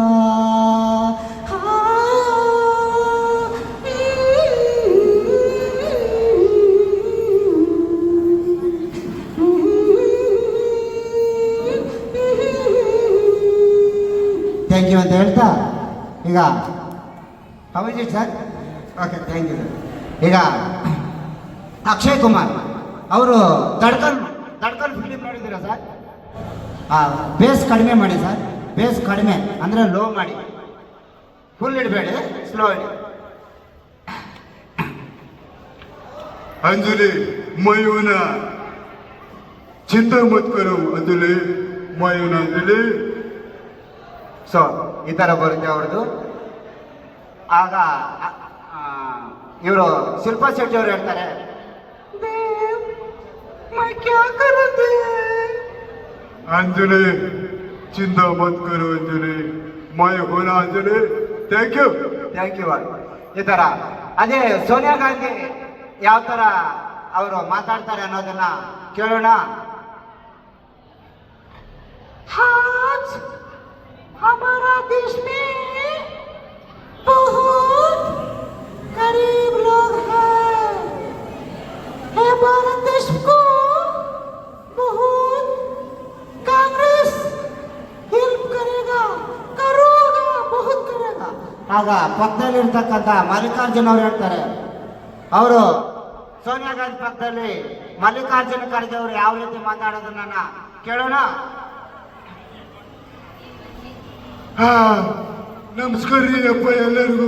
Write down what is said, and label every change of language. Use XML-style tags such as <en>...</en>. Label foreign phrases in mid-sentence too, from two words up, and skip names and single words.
<en>thank you</en> <kn>ಅಂತ ಹೇಳ್ತಾ ಈಗ ಹೌದು ಸರ್.</kn> <en>okay, thank you sir.</en> <kn>ಈಗ ಅಕ್ಷಯ್ ಕುಮಾರ್ ಅವರು ದಡ್ಕನ್ ಫಿಲಿಮ್ ನೋಡಿದ್ದೀರಾ ಸರ್? ಬೇಸ್ ಕಡಿಮೆ ಮಾಡಿ ಸರ್, ಬೇಸ್ ಕಡಿಮೆ ಅಂದರೆ ಲೋ ಮಾಡಿ, ಫುಲ್ ಇಡಬೇಡಿ, ಸ್ಲೋ ಇಡಿ.</kn> <hi>अंजलि मयूना चिंता मत करो अंजलि मयूना अंजलि.</hi> <kn>ಸೊ ಈ ಥರ ಬರುತ್ತೆ ಅವ್ರದ್ದು. ಆಗ ಇವರು ಶಿಲ್ಪಾ ಶೆಟ್ಟಿ ಅವರು ಹೇಳ್ತಾರೆ,</kn> <hi>अंजलि चिंता मत करो अंजलि मैं होना अंजलि.</hi> <en>thank you, thank you.</en> <kn>ಈ ಥರ ಅದೇ ಸೋನಿಯಾ ಗಾಂಧಿ ಯಾವ ಥರ ಅವರು ಮಾತಾಡ್ತಾರೆ ಅನ್ನೋದನ್ನ ಕೇಳೋಣ.</kn> <hi>हमारा देश में बहुत गरीब लोग हैं. भारत देश को बहुत कांग्रेस हेल्प करेगा, करोगा, बहुत करेगा.</hi> <kn>ಆಗ ಪಕ್ಕದಲ್ಲಿರ್ತಕ್ಕಂಥ ಮಲ್ಲಿಕಾರ್ಜುನ್ ಅವರು ಹೇಳ್ತಾರೆ, ಅವರು ಸೋನಿಯಾ ಗಾಂಧಿ ಪಕ್ಕದಲ್ಲಿ ಮಲ್ಲಿಕಾರ್ಜುನ ಖರ್ಗೆ ಅವರು ಯಾವ ರೀತಿ ಮಾತಾಡೋದನ್ನ ಕೇಳೋಣ. ನಮಸ್ಕಾರ ರೀ ಅಪ್ಪ ಎಲ್ಲರಿಗೂ.</kn>